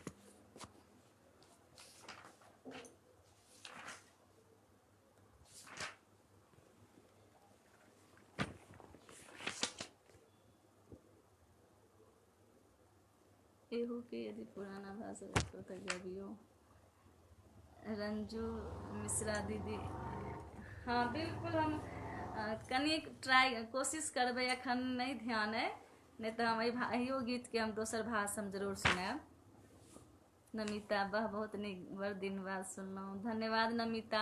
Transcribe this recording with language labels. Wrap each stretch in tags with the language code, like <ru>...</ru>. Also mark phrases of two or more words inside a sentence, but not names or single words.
<mai>एहू के यदि पुराना भाषा हो तो गबियो। रंजू मिश्रा दीदी, हाँ बिल्कुल हम कनी कोशिश करबै, अखन नहीं ध्यान है, नहीं तो हम अहियो गीत के हम दोसर भाषा हम जरूर सुनाब। नमिता, वाह बहुत नीक, बड़ दिन बाद सुनलहुँ, धन्यवाद नमिता।</mai>